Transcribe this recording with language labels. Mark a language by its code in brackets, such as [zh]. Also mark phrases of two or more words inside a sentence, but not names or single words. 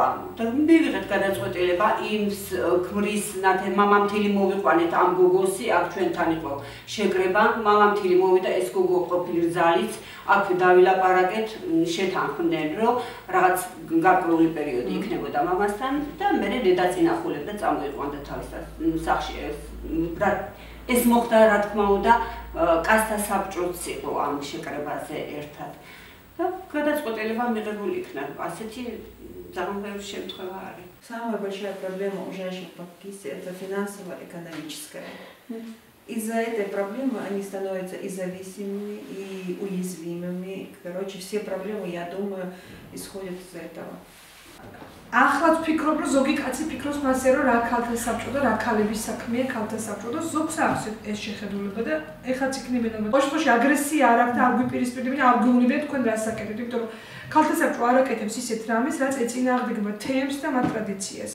[ka] და მივიღეთ გადაწყვეტილება იმ ქმრის მამამთილი მოვიყვანეთ ამ გოგოსი, აქ ჩვენთან იყო შეკრება, მამამთილი მოვიდა ეს გოგო ყოფილი რძალიც, აქ დავილაპარაკეთ, შეთანხმდნენ რომ რაღაც გარკვეული პერიოდი იქნებოდა მამასთან და მე დედაც ინახულებდა წამოიყვანდა თავის სახლში. ეს მოხდა რა თქმა უნდა კაცთა საბჭოც იყო ამ შეკრებაზე ერთად. და გადაწყვეტილება მიღებული იქნა. ასეთი ძალიან ბევრი შემთხვევა არის. [ru] Самая большая проблема у женщин в Бакисе – это финансово-экономическая. Из-за этой проблемы они становятся и зависимыми, и уязвимыми. Короче, все проблемы, я думаю, исходят из этого. [ka] Ახლა ვფიქრობ, რომ ზოგი კაცი ფიქრობს მასე, რომ რა ქალთა საბჭო და რა ქალების საქმეა ქალთა საბჭო და ზოგს აქვს ეს შეხედულება და ეხლაც იქნებიან ოშფოში აგრესია არ აქვს და არ გვიპირისპირდებიან, არ გეუბნებიან თქვენ რას აკეთებთ, იმიტომ რომ ქალთა საბჭო არ აკეთებს ისეთ რამეს, რაც ეწინააღმდეგება თემს და მათ ტრადიციას.